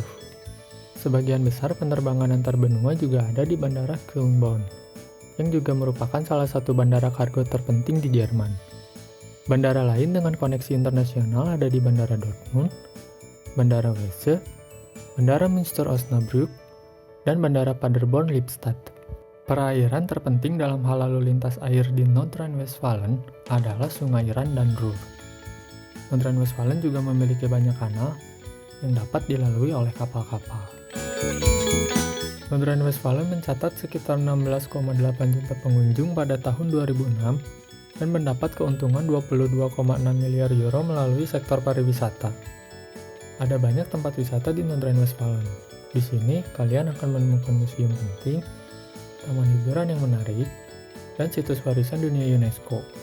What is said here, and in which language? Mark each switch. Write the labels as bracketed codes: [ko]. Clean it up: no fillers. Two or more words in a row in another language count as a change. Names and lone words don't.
[id] Sebagian besar penerbangan antar benua juga ada di Bandara Köln-Bonn, yang juga merupakan salah satu bandara kargo terpenting di Jerman. Bandara lain dengan koneksi internasional ada di Bandara Dortmund, Bandara Weeze, Bandara Münster-Osnabrück, dan Bandara Paderborn-Lippstadt. Perairan terpenting dalam hal lalu lintas air di Nordrhein-Westfalen adalah Sungai Rhine dan Ruhr. Nordrhein-Westfalen juga memiliki banyak kanal yang dapat dilalui oleh kapal-kapal. Nordrhein-Westfalen mencatat sekitar 16,8 juta pengunjung pada tahun 2006 dan mendapat keuntungan 22,6 miliar euro melalui sektor pariwisata. Ada banyak tempat wisata di Nordrhein-Westfalen. Di sini, kalian akan menemukan museum penting, taman hiburan yang menarik, dan situs warisan dunia UNESCO.